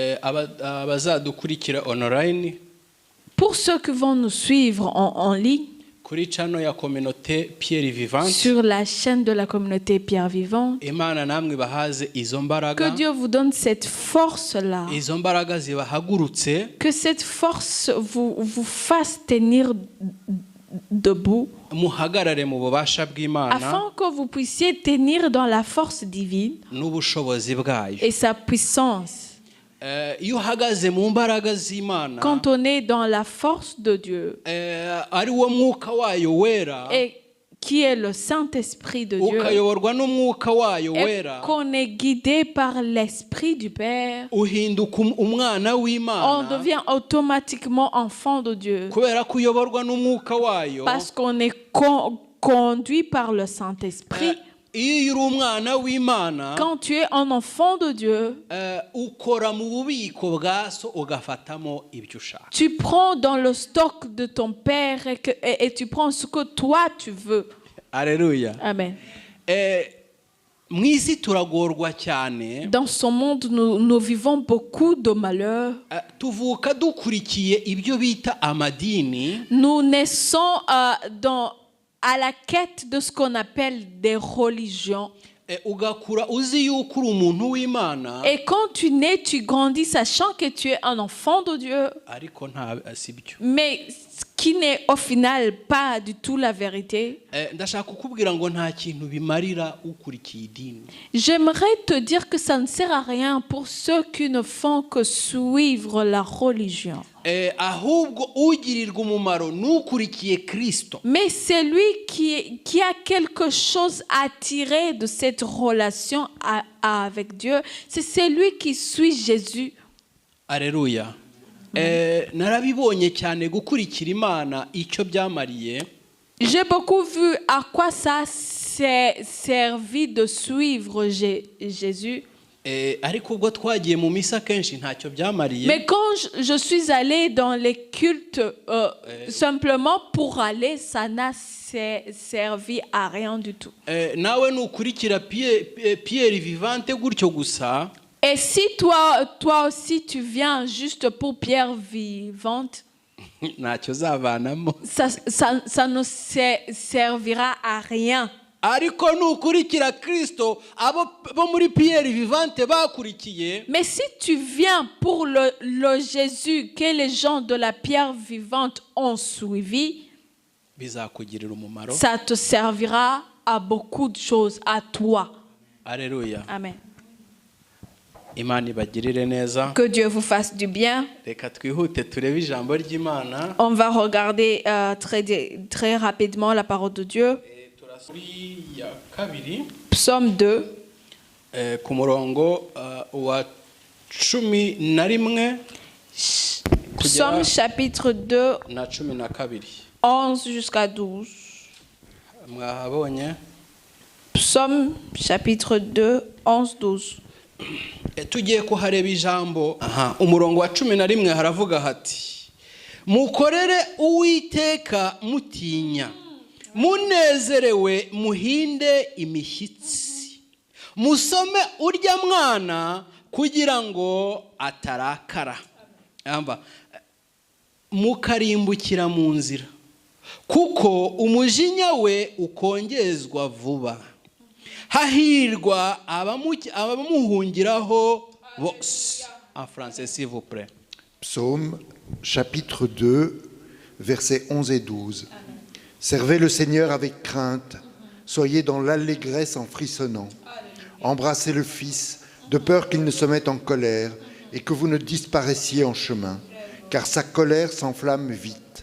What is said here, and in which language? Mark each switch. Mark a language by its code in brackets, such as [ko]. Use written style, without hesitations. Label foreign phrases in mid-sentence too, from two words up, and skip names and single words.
[rw] abazadukurikira online [fr] Pour ceux qui vont nous suivre en ligne, [rw] kuri channel ya communauté Pierre Vivante, [fr] sur la chaîne de la communauté Pierre Vivante, [rw] Imana namwe bahaze izo mbaraga, [fr] que Dieu vous donne cette force-là, [rw] izo mbaraga zibahagurutse, [fr] que cette force vous fasse tenir debout, [rw] muhagarare mu bubasha bw'Imana [fr] afin que vous puissiez tenir dans la force divine [rw] n'ubushobozi bwayo. [fr] et sa puissance. [rw] Iyo uhagaze mu mbaraga z'Imana, [fr] Quand on est dans la force de Dieu, [rw] ari wo mwuka wayo wera, [fr] et qui est le Saint-Esprit de Dieu, [rw] ukayoborwa n'umwuka wayo [fr] et [rw] wera, [fr] qu'on est guidé par l'Esprit du Père, [rw] uhinduka umwana [fr] on [rw] w'Imana [fr] devient automatiquement enfant de Dieu. [rw] kubera ko uyoborwa n'umwuka wayo. [fr] Parce qu'on est conduit par le Saint-Esprit. [rw] Iyo uri umwana w'Imana, [fr] Quand tu es un enfant de Dieu, [rw] ukora mu bubiko bwa so ugafatamo ibyo ushaka. [fr] tu prends dans le stock de ton Père et tu prends ce que toi tu veux. Alléluia. Amen. [rw] Mu isi turagorwa cyane. [fr] Dans ce monde, nous vivons beaucoup de malheurs. [rw] Tuvuka dukurikiye ibyo bita amadini. [fr] Nous naissons à la quête de ce qu'on appelle des religions. [rw] Ugakura uzi yuko uri umuntu w'Imana. [fr] Et quand tu nais, tu grandis sachant que tu es un enfant de Dieu. [rw] Ariko nta sibyo. [fr] Mais qui n'est au final pas du tout la vérité. [rw] Ndashaka kukubwira ngo nta kintu bimarira ukurikiye idini. [fr] J'aimerais te dire que ça ne sert à rien pour ceux qui ne font que suivre la religion. [rw] Ahubwo ugirirwa umumaro n'ukurikiye Kristo. [fr] Mais c'est lui qui a quelque chose à tirer de cette relation avec Dieu. C'est celui qui suit Jésus. Alléluia. [rw] Narabibonye cyane gukurikira Imana icyo byamariye. [fr] J'ai beaucoup vu à quoi ça s'est servi de suivre Jésus. [rw] Ariko ubwo twagiye mu misa kenshi ntacyo byamariye. [fr] Mais quand je suis allée dans les cultes simplement pour aller, ça n'a servi à rien du tout. [rw] Nawe nukurikira Pierre Vivante gutyo gusa. [fr] Et si toi aussi tu viens juste pour Pierre Vivante, [rw] ntacyo zavanamo. [fr] ça ne servira à rien. [rw] Ariko nukurikira Kristo abo muri Pierre Vivante bakurikiye. [fr] Mais si tu viens pour le Jésus que les gens de la Pierre Vivante ont suivi, [rw] bizakugirira umumaro. [fr] Ça te servira à beaucoup de choses, à toi. Alléluia. Amen. [rw] Imana ibagirire neza. [fr] Que Dieu vous fasse du bien. [rw] Reka twihute turebe ijambo ry'Imana. [fr] On va regarder très rapidement la parole de Dieu. Psaume 2. [rw] Ku murongo wa 11. [fr] Psaume chapitre 2. [rw] Na 12. [fr] 11 jusqu'à 12. [rw] Mwahabonye? [fr] Psaume chapitre 2, 11, 12. [rw] Tugiye kuhareba ijambo. Umurongo wa 11 haravuga hati: mukorere Uwiteka mutinya, munezerewe muhinde imishyitsi, musome urya mwana kugira ngo atarakara, mukarimbukira mu nzira, kuko umujinya we ukongezwa vuba. Hahirwa abamuhungiraho bose. [fr] En français, s'il vous plaît. Psaume chapitre 2, versets 11 et 12. Servez le Seigneur avec crainte, soyez dans l'allégresse en frissonnant. Embrassez le Fils, de peur qu'il ne se mette en colère et que vous ne disparaissiez en chemin, car sa colère s'enflamme vite.